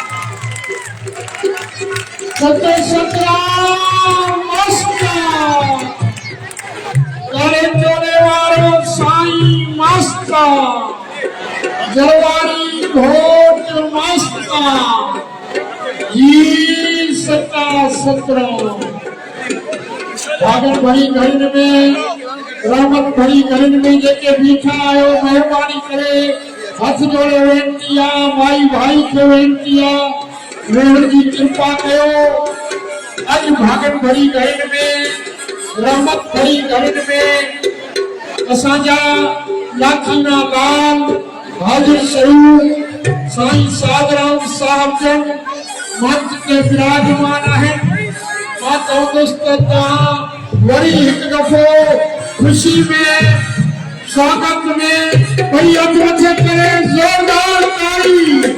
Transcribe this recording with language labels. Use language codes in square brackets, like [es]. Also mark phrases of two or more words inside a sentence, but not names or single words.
[sd] सत्य सतराम मस्ता करे चोरे वारो साईं मस्ता जलवारी घोट मस्ता जी सता सतराम। भागन भरी घड़िन में रहमत भरी घड़िन में जेके बीठा आयो मेहरबानी करे हथ जोड़े वेनती आ माई भाई के वेनती आ मेहर जी कृपा कयो। अज भागन भरी घड़िन में रहमत भरी घड़िन में असांजा लाखीना लाल हाजिर स्वरूप साईं साधराम साहब जन मंच ते विराजमान आहिनि। मां चवंदुसि त तव्हां वरी हिकु दफ़ो खुशी में स्वागत में वरी हथ मथे करे जोरदार ताड़ी।